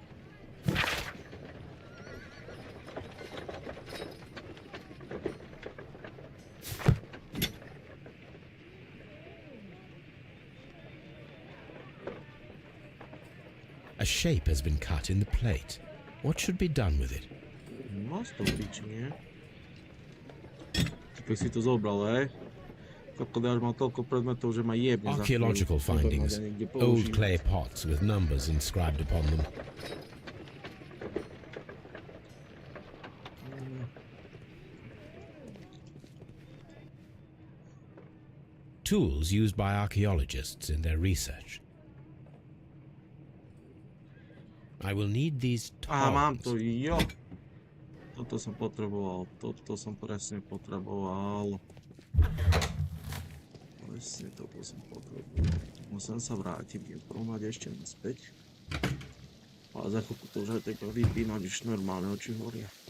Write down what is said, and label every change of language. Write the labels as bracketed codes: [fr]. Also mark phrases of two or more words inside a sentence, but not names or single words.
[en] A shape has been cut in the plate. What should be done with it? [sk] Má z toho piči, nie? Typek si to zobral, hej? [en] Archaeological findings, old clay pots with numbers inscribed upon them. Tools used by archaeologists in their research. I will need these tongs. [sk] Mám to, jo. Toto som potreboval, toto som presne potreboval. Presne toto som potreboval. Musím sa vrátiť, budem promať ešte naspäť. Ale za chvíľku to už aj tak vypínať, už normálne oči horia.